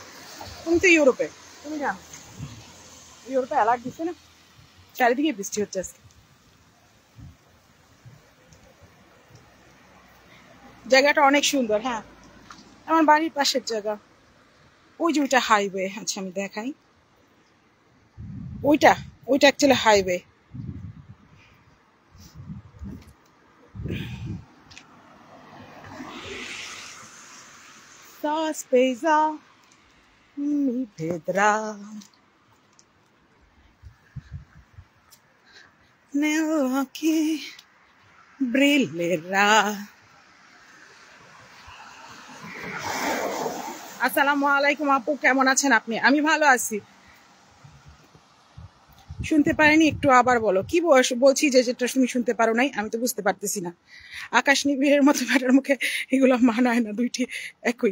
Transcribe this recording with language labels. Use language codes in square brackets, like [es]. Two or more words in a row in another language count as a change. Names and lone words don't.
[bn] তুমি তো ইউরোপে, তুমি জানো ইউরোপে অ্যালার্ট দিচ্ছে না, চারিদিকে বৃষ্টি হচ্ছে আজকে। জায়গাটা অনেক সুন্দর। হ্যাঁ, আমার বাড়ির পাশের জায়গা। ওই যে ওইটা হাইওয়ে। আচ্ছা আমি দেখাই, ওইটা ওইটা [en] actually highway. [it] Sospesa mi vedrà negli occhi brillerà। [bn] আসসালামু আলাইকুম আপু, কেমন আছেন আপনি? আমি ভালো আছি। শুনতে পারেনি একটু আবার বলো। কি বলছি যে যেটা তুমি শুনতে পারো নাই, আমি তো বুঝতে পারতেছি না। আকাশ নিবিড়ের মতো ব্যাটার মুখে এগুলো মানায় না, দুইটি একই।